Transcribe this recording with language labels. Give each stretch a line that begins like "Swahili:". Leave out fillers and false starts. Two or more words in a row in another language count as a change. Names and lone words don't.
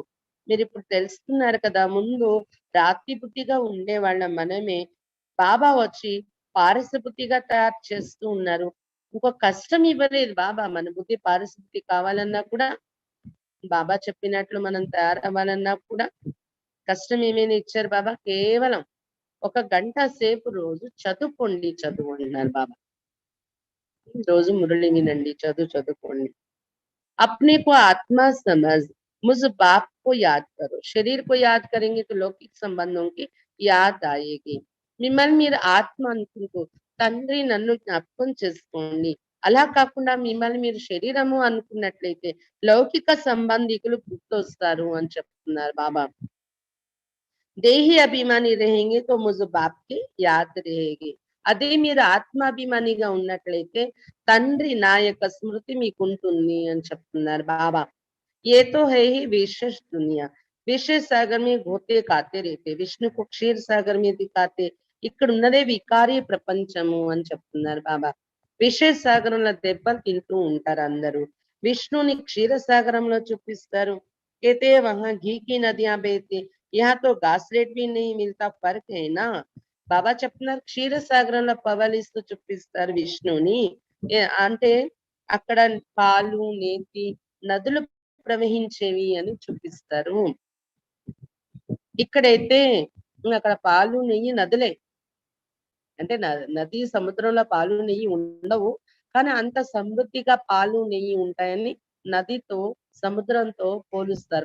Telugu: మీరు ఇప్పుడు తెలుసుకున్నారు కదా, ముందు రాతి బుద్ధిగా ఉండేవాళ్ళ మనమే బాబా వచ్చి పారసబుద్ధిగా తయారు చేస్తూ ఉన్నారు. ఇంకో కష్టం ఇవ్వలేదు బాబా. మన బుద్ధి పారసబుద్ధి కావాలన్నా కూడా, బాబా చెప్పినట్లు మనం తయారవ్వాలన్నా కూడా కష్టం ఏమైనా ఇచ్చారు బాబా? కేవలం 1 గంట సేపు రోజు చదువుకోండి, చదువు అన్నారు బాబా. రోజు మురళి వినండి, చదువుకోండి.
Hindi: अपने को आत्मा समझ, मुझ बाप को याद करो. शरीर को याद करेंगे तो लौकिक संबंधों की याद आएगी.
Telugu: మిమ్మల్ని మీరు ఆత్మ అనుకుంటూ తండ్రి నన్ను జ్ఞాపకం చేసుకోండి. అలా కాకుండా మిమ్మల్ని మీరు శరీరము అనుకున్నట్లయితే లౌకిక సంబంధికులు గుర్తొస్తారు అని చెప్తున్నారు బాబా.
Hindi: देही अभिमानी रहेंगे तो मुझ बाप की याद रहेगी.
Telugu: అదే మీరు ఆత్మాభిమానిగా ఉన్నట్లయితే తండ్రి నా యొక్క స్మృతి మీకు ఉంటుంది అని చెప్తున్నారు బాబా.
Hindi: ये तो है ही विशेष दुनिया, विशेष सागर में घोते खाते रहते, విష్ణు को क्षीर सागर में दिखाते.
Telugu: ఇక్కడ ఉన్నదే వికారి ప్రపంచము అని చెప్తున్నారు బాబా. విశేష సాగరంలో దెబ్బలు తింటూ ఉంటారు అందరూ. విష్ణుని క్షీర సాగరంలో చూపిస్తారు.
Hindi: कहते वहां घी की नदियां बहती, यहाँ तो घास रेट भी नहीं मिलता, फर्क है ना.
Telugu: బాబా చెప్తున్నారు క్షీర సాగరంలో పవలిస్తూ చూపిస్తారు విష్ణుని. అంటే అక్కడ పాలు నేతి నదులు ప్రవహించేవి అని చూపిస్తారు. ఇక్కడైతే అక్కడ పాలు నెయ్యి నదులే, అంటే నది సముద్రంలో పాలు నెయ్యి ఉండవు, కానీ అంత సమృద్ధిగా పాలు నెయ్యి ఉంటాయని నదితో సముద్రంతో పోలుస్తారు.